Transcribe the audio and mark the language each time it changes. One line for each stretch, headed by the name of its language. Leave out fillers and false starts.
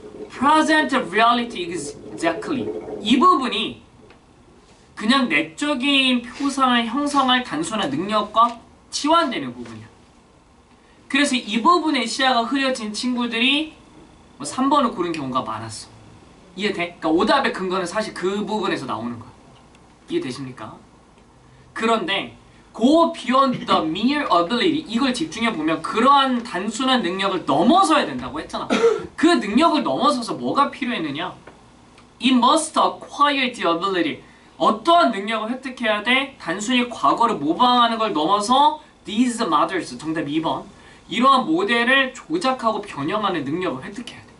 English: Present reality exactly.
Korean: 이 부분이 그냥 내적인 표상을 형성할 단순한 능력과 치환되는 부분이야. 그래서 이 부분의 시야가 흐려진 친구들이 3번을 고른 경우가 많았어. 이해돼? 그러니까 오답의 근거는 사실 그 부분에서 나오는 거야. 이해되십니까? 그런데
English: go beyond the mere ability,
Korean: 이걸 집중해 보면 그러한 단순한 능력을 넘어서야 된다고 했잖아. 그 능력을 넘어서서 뭐가 필요했느냐?
English: It must acquire the ability.
Korean: 어떠한 능력을 획득해야 돼? 단순히 과거를 모방하는 걸 넘어서
English: these models,
Korean: 정답 2번. 이러한 모델을 조작하고 변형하는 능력을 획득해야 돼.